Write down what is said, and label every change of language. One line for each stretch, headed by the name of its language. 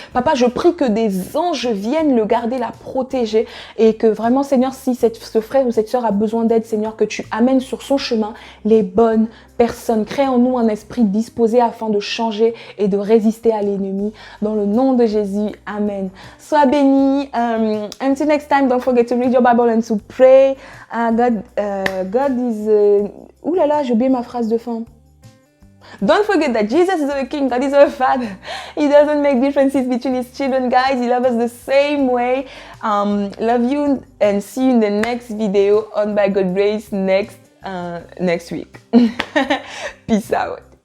French: Papa, je prie que des anges viennent le garder, la protéger, et que vraiment, Seigneur, si ce frère ou cette sœur a besoin d'aide, Seigneur, que tu amènes sur son chemin les bonnes personnes. Crée en nous un esprit disposé afin de changer et de résister à l'ennemi. Dans le nom de Jésus, Amen. Sois béni.
English: Until next time, don't forget to read your Bible and to pray. God is...
French: Ouh là là, j'ai oublié ma phrase de fin.
English: Don't forget that Jesus is our King, God is our Father. He doesn't make differences between His children, guys. He loves us the same way. Love you and see you in the next video on By God's Grace next week. Peace out.